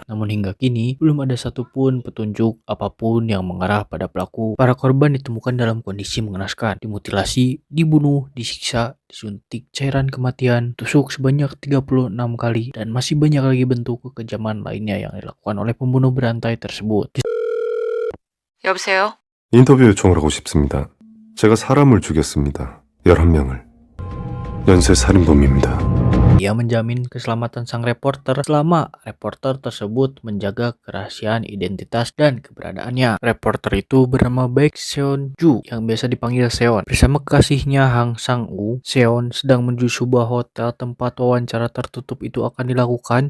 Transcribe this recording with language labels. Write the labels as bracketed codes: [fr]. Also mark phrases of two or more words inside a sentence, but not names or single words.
[id] Namun hingga kini, belum ada satupun petunjuk apapun yang mengarah pada pelaku. Para korban ditemukan dalam kondisi mengenaskan, dimutilasi, dibunuh, disiksa, disuntik cairan kematian, tusuk sebanyak 36 kali, dan masih banyak lagi bentuk kekejaman lainnya yang dilakukan oleh pembunuh berantai tersebut. [ko] 여보세요? 인터뷰 요청을 하고 싶습니다. 제가 사람을 죽였습니다. 11명을. 연쇄 살인범입니다. [id] Ia menjamin keselamatan sang reporter selama reporter tersebut menjaga kerahasiaan identitas dan keberadaannya. Reporter itu bernama Baek Seon Ju yang biasa dipanggil Seon. Bersama kekasihnya Hang Sang Woo, Seon sedang menuju sebuah hotel tempat wawancara tertutup itu akan dilakukan.